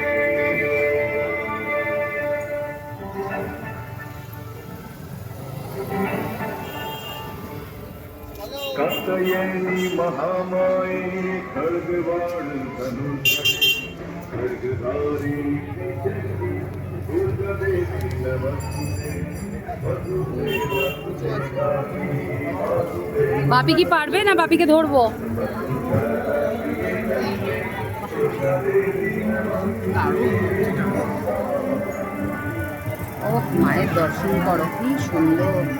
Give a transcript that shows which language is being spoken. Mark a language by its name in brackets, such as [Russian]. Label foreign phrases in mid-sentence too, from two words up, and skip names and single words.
[Sanskrit] कात्यायनी महामाये खड्गवाण धनुषे, खड्गधारी दुर्गा देवी नमस्तुते, [Bangla] বাপি কি পারবে না বাপিকে ধরবো? ও মায়ের দর্শন করো, কি সুন্দর।